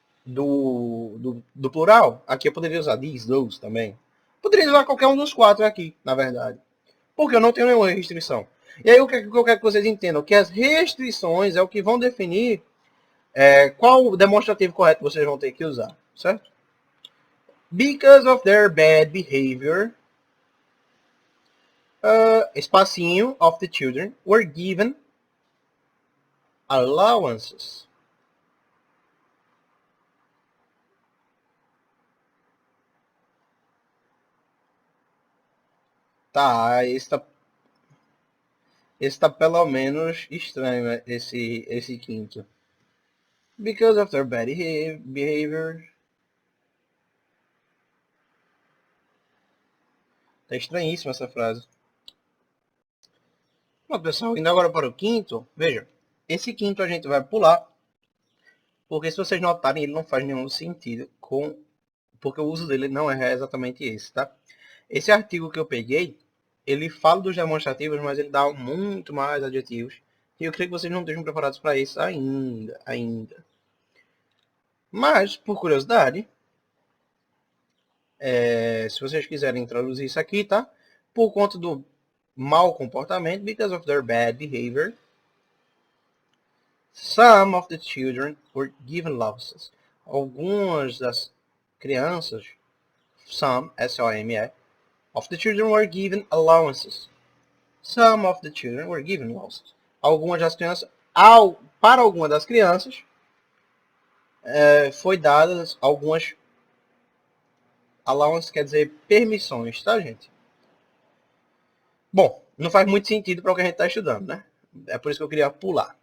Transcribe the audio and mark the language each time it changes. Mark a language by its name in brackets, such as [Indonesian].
[Portuguese] do plural, aqui eu poderia usar these, those também. Poderia usar qualquer um dos 4 aqui, na verdade. Porque eu não tenho nenhuma restrição. E aí o que eu quero que vocês entendam? Que as restrições é o que vão definir qual o demonstrativo correto vocês vão ter que usar, certo? [English] Because of their bad behavior, [Portuguese] espacinho [English] of the children were given allowances. [Portuguese] Tá, esse tá pelo menos estranho, né? esse quinto. [English] Because of their bad behavior. [Portuguese] Tá estranhíssima essa frase. Bom, pessoal, indo agora para o quinto, veja, esse quinto a gente vai pular, porque se vocês notarem, ele não faz nenhum sentido porque o uso dele não é exatamente esse, tá? Esse artigo que eu peguei, ele fala dos demonstrativos, mas ele dá muito mais adjetivos, e eu creio que vocês não estejam preparados para isso ainda. Mas, por curiosidade, se vocês quiserem traduzir isso aqui, tá? Por conta do mau comportamento, [English] because of their bad behavior, some of the children were given allowances. [Portuguese] Algumas das crianças, [English] some, S-O-M-E, of the children were given allowances. Some of the children were given allowances. [Portuguese] Algumas das crianças, para algumas das crianças, foi dadas algumas allowances, quer dizer permissões, tá, gente? Bom, não faz muito sentido para o que a gente está estudando, né? É por isso que eu queria pular.